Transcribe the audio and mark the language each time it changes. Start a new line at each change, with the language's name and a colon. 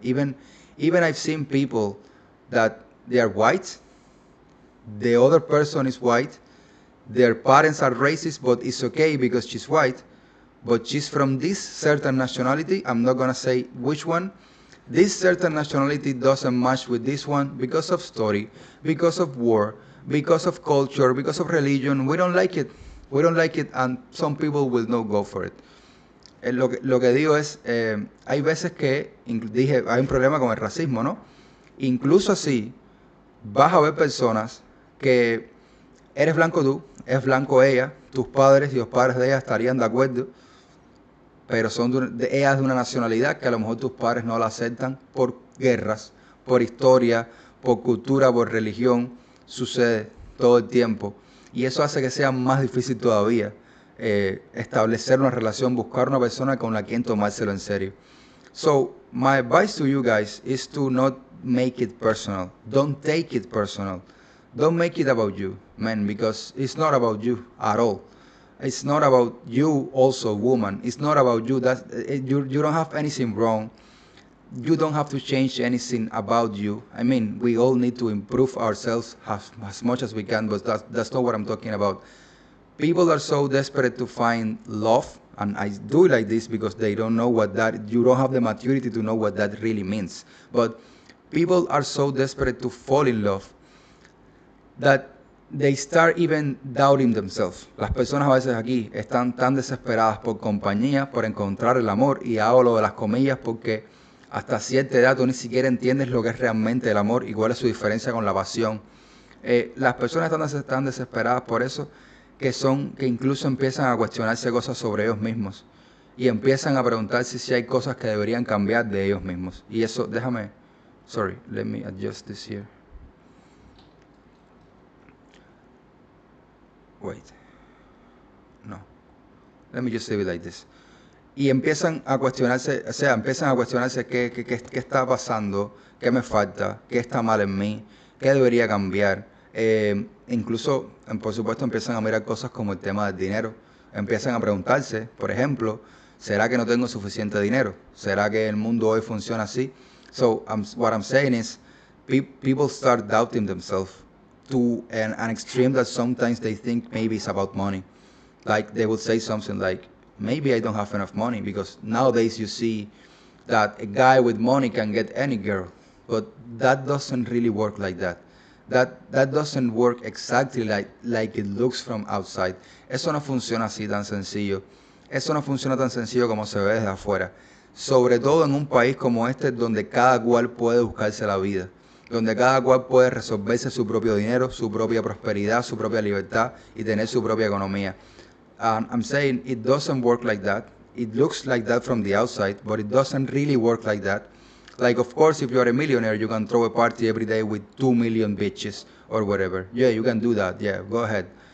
English: Even I've seen people that they are white, the other person is white, their parents are racist, but it's okay because she's white, but she's from this certain nationality. I'm not going to say which one. This certain nationality doesn't match with this one because of story, because of war, because of culture, because of religion. We don't like it. We don't like it, and some people will not go for it.
Spanish: Lo que digo es, hay veces que, dije, hay un problema con el racismo, ¿no? Incluso así, vas a ver personas que eres blanco tú, es blanco ella, tus padres y los padres de ella estarían de acuerdo, pero son ellas de una nacionalidad que a lo mejor tus padres no la aceptan por guerras, por historia, por cultura, por religión. Sucede todo el tiempo. Y eso hace que sea más difícil todavía establecer una relación, buscar una persona con la quien tomárselo en serio.
English: So, my advice to you guys is to not make it personal. Don't take it personal. Don't make it about you, man, because it's not about you at all. It's not about you also, woman. It's not about you. You don't have anything wrong. You don't have to change anything about you. I mean, we all need to improve ourselves as much as we can, but that's not what I'm talking about. People are so desperate to find love, and I do like this because they don't know you don't have the maturity to know what that really means. But people are so desperate to fall in love that they start even doubting themselves.
Spanish: Las personas a veces aquí están tan desesperadas por compañía, por encontrar el amor, y hago lo de las comillas porque hasta cierta edad tú ni siquiera entiendes lo que es realmente el amor y cuál es su diferencia con la pasión. Las personas están desesperadas por eso que incluso empiezan a cuestionarse cosas sobre ellos mismos y empiezan a preguntarse si hay cosas que deberían cambiar de ellos mismos. Y eso,
English: let me adjust this here. Wait. No. Let me just leave it like this.
Spanish: Y empiezan a cuestionarse, qué está pasando, qué me falta, qué está mal en mí, qué debería cambiar. Incluso, por supuesto, empiezan a mirar cosas como el tema del dinero. Empiezan a preguntarse, por ejemplo, ¿será que no tengo suficiente dinero? ¿Será que el mundo hoy funciona así?
English: So, what I'm saying is, people start doubting themselves to an extreme that sometimes they think maybe it's about money. Like they would say something like, maybe I don't have enough money, because nowadays you see that a guy with money can get any girl, but that doesn't really work like that. That doesn't work exactly like it looks from outside.
Spanish: Eso no funciona así tan sencillo. Eso no funciona tan sencillo como se ve desde afuera. Sobre todo en un país como este, donde cada cual puede buscarse la vida, donde cada cual puede resolverse su propio dinero, su propia prosperidad, su propia libertad y tener su propia economía.
English: I'm saying it doesn't work like that. It looks like that from the outside, but it doesn't really work like that. Like, of course, if you are a millionaire, you can throw a party every day with 2 million bitches or whatever. Yeah, you can do that. Yeah, go ahead.